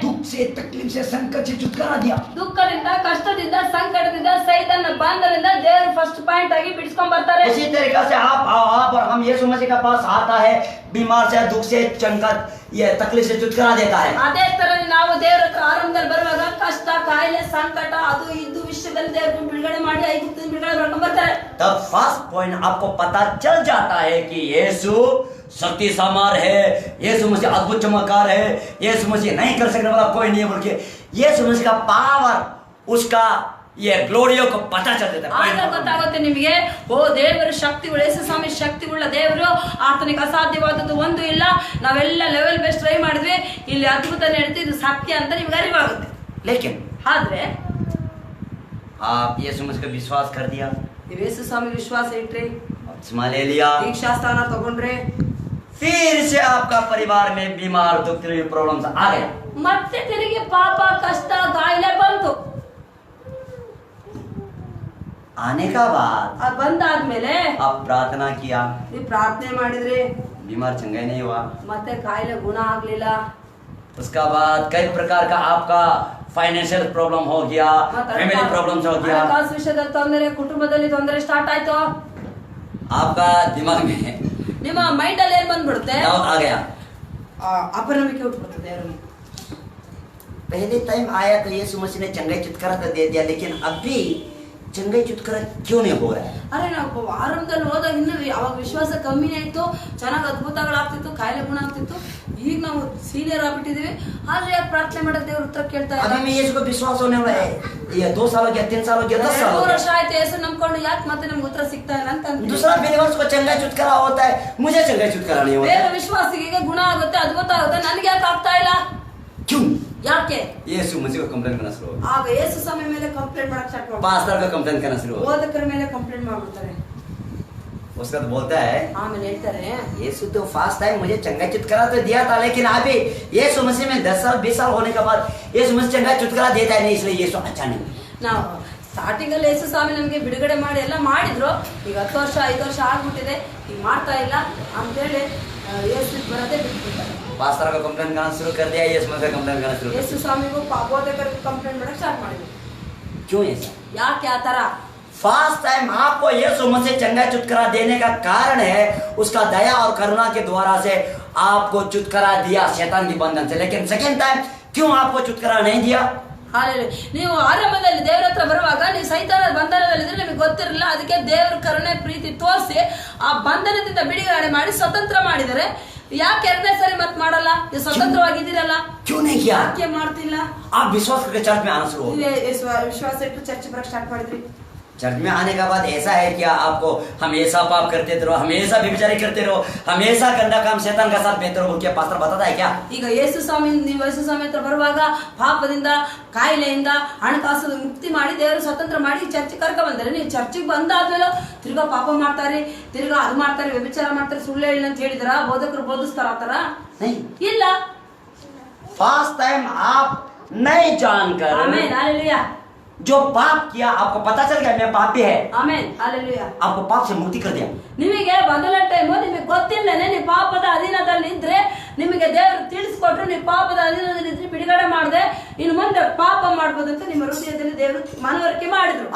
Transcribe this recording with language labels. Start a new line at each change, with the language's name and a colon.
Hindi: दुख से, तकलीफ से, संकट से छुटकारा दिया।
Kannada: ದುಃಖದಿಂದ, ಕಷ್ಟದಿಂದ, ಸಂಕಟದಿಂದ, ಸೈತಾನ ಬಂಧನದಿಂದ ದೇವರು ಫಸ್ಟ್ ಪಾಯಿಂಟ್ ಆಗಿ ಬಿಡಿಸ್ಕೊಂಡ್ ಬರ್ತಾರೆ.
Hindi: इसी तरीका से आप और हम यीशु मसीह का पास आता है, बीमार से, दुख से, संकट, ये तकलीफ से छुटकारा देता है।
Kannada: ಅದೇ ತರ ನಾವು ದೇವರ ಹತ್ರ ಆರಂಭದಲ್ಲಿ ಬರುವಾಗ ಕಷ್ಟ, ಕಾಯಿಲೆ, ಸಂಕಟ, ಅದು ಇದು ವಿಷಯದಲ್ಲಿ ದೇವರು ಬಿಡುಗಡೆ ಮಾಡಿ ಐಗುಪ್ತದಿಂದ ಬಿಡುಗಡೆ ಮಾಡ್ಕೊಂಡ್ ಬರ್ತಾರೆ.
Hindi: तब फर्स्ट पॉइंट आपको पता चल जाता है कि यीशु शक्ति सामर है, यीशु मसीह अद्भुत चमत्कार है, यीशु मसीह नहीं कर सकने वाला कोई नहीं है, बोल के यीशु मसीह का पावर, उसका ये ग्लोरियो को पता चल जाता
Kannada: ಆಗ
Hindi: है।
Kannada: ಗೊತ್ತಾಗುತ್ತೆ ನಿಮಗೆ, ಓ ದೇವರು ಶಕ್ತಿ ಉಳ್ಳ, ಯೇಸು ಸ್ವಾಮಿ ಶಕ್ತಿ ಉಳ್ಳ ದೇವರು, ಆತನಿಗೆ ಅಸಾಧ್ಯವಾದದ್ದು ಒಂದು ಇಲ್ಲ. ನಾವೆಲ್ಲ ಲೆವೆಲ್ ಬೇಸ್ ಟ್ರೈ ಮಾಡಿದ್ವಿ, ಇಲ್ಲಿ ಅದ್ಭುತ ನಡೀತಿ, ಇದು ಸತ್ಯ ಅಂತ ನಿಮ್ಗೆ ಅರಿವಾಗುತ್ತೆ.
Hindi: लेकिन
Kannada: ಆದ್ರೆ
Hindi: आप यीशु मसीह का विश्वास कर दिया,
Kannada: ನೀವು ಯೇಸು ಸ್ವಾಮಿ ವಿಶ್ವಾಸ ಇಟ್ರಿ,
Hindi: बपतिस्मा ले लिया,
Kannada: ದೀಕ್ಷಾಸ್ಥಾನ ತಗೊಂಡ್ರೆ,
Hindi: फिर से आपका परिवार में बीमार, दुख, प्रॉब्लम्स आ गया।
Kannada: ಮತ್ತೆ ತಿರುಗಿ ಪಾಪ, ಕಷ್ಟ, ಕಾಯಿಲೆ ಬಂತು.
Hindi: आने का बाद
Kannada: ಅದು ಬಂದಾದ್ಮೇಲೆ
Hindi: आप प्रार्थना किया,
Kannada: ನೀವು ಪ್ರಾರ್ಥನೆ ಮಾಡಿದ್ರಿ,
Hindi: बीमार चंगा नहीं हुआ।
Kannada: ಮತ್ತೆ ಕಾಯಿಲೆ ಗುಣ ಆಗ್ಲಿಲ್ಲ.
Hindi: उसका बाद कई प्रकार का आपका फाइनेंशियल प्रॉब्लम हो गया, फैमिली प्रॉब्लम्स हो गया,
Kannada: ಹಣಕಾಸು ವಿಷಯದಲ್ಲಿ ತೊಂದರೆ, ಕುಟುಂಬದಲ್ಲಿ ತೊಂದರೆ ಸ್ಟಾರ್ಟ್ ಆಯ್ತು.
Hindi: आपका दिमाग में
Kannada: ನಿಮ್ಮ ಮೈಂಡ್ ಅಲ್ಲಿ ಏನ್ ಬಂದ್ಬಿಡುತ್ತೆ,
Hindi: डाउट आ गया।
Kannada: ಅಪನಂಬಿಕೆ ಹುಟ್ಟುಬಿಡುತ್ತೆ ದೇವರಲ್ಲಿ.
Hindi: पहले टाइम आया तो यीशु मसीह ने चंगाई छुटकारा तो दे दिया, लेकिन अभी चंगाई छुटकारा क्यों नहीं हो रहा है?
Kannada: ಅರೆ ನಾವು ಆರಂಭದಲ್ಲಿ ಹೋದಾಗ ಇನ್ನು ಅವಾಗ ವಿಶ್ವಾಸ ಕಮ್ಮಿನೇ ಇತ್ತು, ಚೆನ್ನಾಗಿ ಅದ್ಭುತಗಳಾಗ್ತಿತ್ತು, ಕಾಯಿಲೆ ಗುಣ ಆಗ್ತಿತ್ತು. ಈಗ ನಾವು ಸೀನಿಯರ್ ಆಗ್ಬಿಟ್ಟಿದೀವಿ, ಆದ್ರೆ ಯಾಕೆ ಪ್ರಾರ್ಥನೆ ಮಾಡೋದು ದೇವ್ರ ಉತ್ತರ ಕೇಳ್ತಾ
Hindi: अभी में यीशु को विश्वास होने वाला है, ये 2 साल हो गया, 3 साल हो गया, 10 साल हो 2 गया।
Kannada: ವರ್ಷ ಆಯ್ತು ಯೇಸು ನಂಬ್ಕೊಂಡು, ಯಾಕೆ ಮತ್ತೆ ನಮ್ಗೆ ಉತ್ತರ ಸಿಗ್ತಾ ಇಲ್ಲ ಅಂತ ಅಂತೀವಿ.
Hindi: दूसरा बिलीवर्स को चंगाई छुटकारा होता है, मुझे चंगाई छुटकारा नहीं होता
Kannada: ಬೇರೆ
Hindi: है।
Kannada: ವಿಶ್ವಾಸಿಗೆ ಈಗ ಗುಣ ಆಗುತ್ತೆ, ಅದ್ಭುತ ಆಗುತ್ತೆ, ನನಗೆ ಯಾಕೆ ಆಗ್ತಾ ಇಲ್ಲ?
Hindi: क्यों?
Kannada: ಯಾಕೆ?
Hindi: यीशु मसीह को कंप्लेन करना शुरू हो गया,
Kannada: ಆಗ ಯೇಸು ಸ್ವಾಮಿ ಮೇಲೆ ಕಂಪ್ಲೇಂಟ್ ಮಾಡಕ್ ಸ್ಟಾರ್ಟ್ ಮಾಡ್ತಾರೆ,
Hindi: पास्टर को कंप्लेन करना शुरू हो गया।
Kannada: ಬೋಧಕರ ಮೇಲೆ ಕಂಪ್ಲೇಂಟ್ ಮಾಡ್ಬಿಡ್ತಾರೆ.
Hindi: उसका तो बोलता है,
Kannada: ಆಮೇಲೆ ಹೇಳ್ತಾರೆ,
Hindi: यीशु तो फास्ट टाइम मुझे चंगाई छुटकारा तो दिया था, लेकिन अभी यीशु मसीह में 10 साल 20 साल होने के बाद यीशु मसीह चंगाई छुटकारा देता है नहीं, इसलिए यीशु अच्छा नहीं।
Kannada: ನಾವು ಸ್ಟಾರ್ಟಿಂಗ್ ಅಲ್ಲಿ ಯೇಸು ಸ್ವಾಮಿ ನಮಗೆ ಬಿಡುಗಡೆ ಮಾಡಿ ಎಲ್ಲ ಮಾಡಿದ್ರು, ಈಗ 10 ವರ್ಷ 5 ವರ್ಷ ಆಗ್ಬಿಟ್ಟಿದೆ, ಈಗ ಮಾಡ್ತಾ ಇಲ್ಲ ಅಂತೇಳಿ ಯೇಸು ಬರೋದೇ ಬಿಟ್ಬಿಡ್ತಾರೆ.
Hindi: पास्टर को कंप्लेन करना शुरू कर दिया, यीशु मसीह कंप्लेन करना शुरू कर
Kannada: ಯೇಸು ಸ್ವಾಮಿಗೂ ಬೋಧಕರಿಗೆ ಕಂಪ್ಲೇಂಟ್ ಮಾಡಕ್ ಸ್ಟಾರ್ಟ್ ಮಾಡಿದ್ರು.
Hindi: दिया। क्यों ऐसा?
Kannada: ಯಾಕೆ ಆ ತರ?
Hindi: फर्स्ट टाइम आपको यीशु मसीह चंगा छुटकारा देने का कारण है उसका दया और करुणा के द्वारा से आपको छुटकारा दिया शैतान के बंधन से, लेकिन सेकंड टाइम क्यों आपको छुटकारा नहीं दिया?
Kannada: ಹಾಲೆಲೂಯಾ. ನೀವು ಆರಂಭದಲ್ಲಿ ದೇವರ ಹತ್ರ ಬರುವಾಗ ನೀವು ಸೈತಾನದ ಬಂಧನದಲ್ಲಿದ್ರೆ ನಿಮಗೆ ಗೊತ್ತಿರಲಿಲ್ಲ, ಅದಕ್ಕೆ ದೇವರ ಕರುಣೆ ಪ್ರೀತಿ ತೋರಿಸಿ ಆ ಬಂಧನದಿಂದ ಬಿಡುಗಡೆ ಮಾಡಿ ಸ್ವತಂತ್ರ ಮಾಡಿದರೆ. ಯಾಕೆ ಎರಡನೇ ಸರಿ ಮತ್ ಮಾಡಲ್ಲ? ನೀವು ಸ್ವತಂತ್ರವಾಗಿದ್ದೀರಲ್ಲ,
Hindi: क्यों नहीं किया?
Kannada: ಯಾಕೆ ಮಾಡ್ತಿಲ್ಲ?
Hindi: आप विश्वास करके चर्च में आना शुरू हो गए।
Kannada: ವಿಶ್ವಾಸ ಇಟ್ಟು ಚರ್ಚ್ ಬರಕ್ ಸ್ಟಾರ್ಟ್ ಮಾಡಿದ್ರಿ.
Hindi: चर्च में आने का बाद ऐसा है कि आपको हमेशा पाप करते रहो, हमेशा व्यभिचारी करते रहो, हमेशा गंदा काम शैतान का साथ बेहतर हो, क्या पास्टर बताता है क्या?
Kannada: ಈಗ ಯೇಸು ಸ್ವಾಮಿ ನೀವು ಯೇಸು ಸ್ವಾಮಿ ಹತ್ರ ಬರುವಾಗ ಪಾಪದಿಂದ ಕಾಯಿಲೆಯಿಂದ ಹಣಕಾಸು ಮುಕ್ತಿ ಮಾಡಿ ದೇವರು ಸ್ವತಂತ್ರ ಮಾಡಿ ಚರ್ಚ್ ಕರ್ಕ ಬಂದರೆ, ನೀವು ಚರ್ಚಿಗೆ ಬಂದಾದ್ಮೇಲೆ ತಿರ್ಗಾ ಪಾಪ ಮಾಡ್ತಾರೆ, ತಿರ್ಗಾ ಅದು ಮಾಡ್ತಾರೆ, ವ್ಯಭಿಚಾರ ಮಾಡ್ತಾರೆ, ಸುಳ್ಳು ಹೇಳಿ ಅಂತ ಹೇಳಿದ್ರ ಬೋಧಕರು ಬೋಧಿಸ್ತಾರ ಆತರ? ಇಲ್ಲ.
Hindi: फर्स्ट टाइम आप नहीं जानकर
Kannada: ಆಮೆನ್ ಹಾಲೆಲೂಯಾ.
Hindi: जो पाप किया आपको पता चल गया मैं पापी है,
Kannada: ಆಮೆನ್ ಹಾಲೆಲೂಯಾ.
Hindi: आपको पाप से मुक्ति कर दिया।
Kannada: ನಿಮಗೆ ಮೊದಲ ಟೈಮ್ ನಿಮಗೆ ಗೊತ್ತಿಲ್ಲನೆ ನೀವು ಪಾಪದ ಅಧೀನದಲ್ಲಿ ಇದ್ರೆ ನಿಮಗೆ ದೇವರು ತಿಳಿಸ್ಕೊಟ್ರು, ನೀವು ಪಾಪದ ಅಧೀನದಲ್ಲಿ ಇದ್ರೆ ಬಿಡುಗಡೆ ಮಾಡದೆ ಇನ್ನು ಮುಂದೆ ಪಾಪ ಮಾಡ್ಬೋದು ಅಂತ ನಿಮ್ಮ ಹೃದಯದಲ್ಲಿ ದೇವರು ಮನವರಿಕೆ ಮಾಡಿದ್ರು.